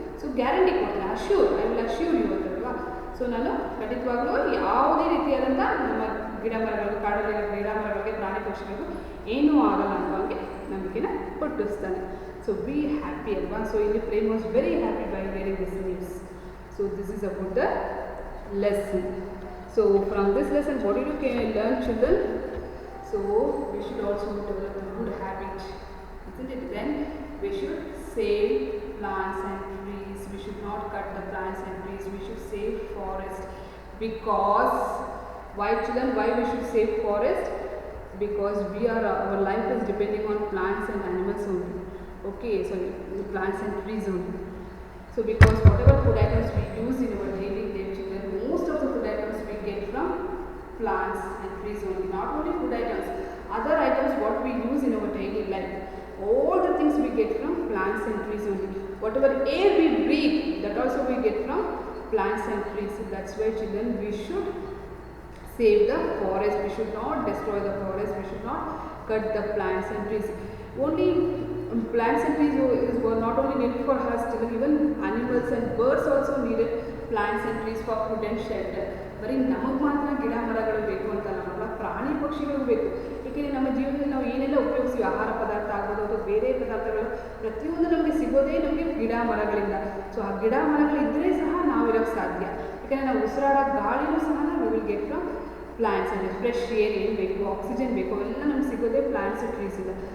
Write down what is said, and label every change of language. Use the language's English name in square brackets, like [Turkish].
[Kannada] So guarantee ಕೊಡ್ತಾನೆ, [English] assure I will assure you [Kannada] ಅಂತಲ್ವಾ. So ನಾನು ಖಂಡಿತವಾಗ್ಲೂ ಯಾವುದೇ ರೀತಿಯಾದಂಥ ನಮ್ಮ ಗಿಡ ಮರಗಳು ಕಾಡಲ್ಲಿರೋ ಗಿಡ ಮರಗಳಿಗೆ ಪ್ರಾಣಿ ಪಕ್ಷಿಗಳಿಗೂ ಏನೂ ಆಗಲ್ಲ ಅನ್ನೋಂಗೆ ನಂಬಿಕೆನ ಹುಟ್ಟಿಸ್ತಾನೆ. [English] So be happy ಅಲ್ವಾ. So ಇಲ್ಲಿ Prem was very happy by hearing this news. So this is about the lesson. So from this lesson what did you learn children? So we should also develop a good habit, isn't it? Then we should save plants and trees. We should not cut the plants and trees. We should save forest. Because why children? Why we should save forest? Because our life is depending on plants and animals only. Okay, so plants and trees only. So because whatever food items we use in our daily life, children, most of the food items we get from plants and trees only. Not only food items, other items what we use in our daily life, all the things we get from plants and trees only. Whatever air we breathe, that also we get from plants and trees. That's why children, we should save the forest. We should not destroy the forest. We should not cut the plants and trees. Only plants and trees were not only needed for us, children, even animals and birds also needed plants and trees for food and shelter. [Kannada] ಬರೀ ನಮಗೆ ಮಾತ್ರ ಗಿಡ ಮರಗಳು ಬೇಕು ಅಂತಲ್ಲ, ಪ್ರಾಣಿ ಪಕ್ಷಿಗಳು ಬೇಕು. ಏಕೆಂದರೆ ನಮ್ಮ ಜೀವನದಲ್ಲಿ ನಾವು ಏನೆಲ್ಲ ಉಪಯೋಗಿಸ್ತೀವಿ, ಆಹಾರ ಪದಾರ್ಥ ಆಗ್ಬೋದು ಅಥವಾ ಬೇರೆ ಪದಾರ್ಥಗಳು ಪ್ರತಿಯೊಂದು ನಮಗೆ ಸಿಗೋದೇ ನಮಗೆ ಗಿಡ ಮರಗಳಿಂದ. ಸೊ ಆ ಗಿಡ ಮರಗಳಿದ್ದರೆ ಸಹ ನಾವಿರೋಕ್ಕೆ ಸಾಧ್ಯ. ಯಾಕಂದರೆ ನಾವು ಉಸಿರಾಡೋ ಗಾಳಿನೂ ಸಹ ನಾವು [English] will get from plants [Kannada] ಅಂದರೆ ಫ್ರೆಶ್ ಏರ್ ಏನು ಬೇಕು, ಆಕ್ಸಿಜನ್ ಬೇಕು, ಅವೆಲ್ಲ ನಮ್ಗೆ ಸಿಗೋದೇ ಪ್ಲಾಂಟ್ಸ್ ಟ್ರೀಸ್ ಇದೆ.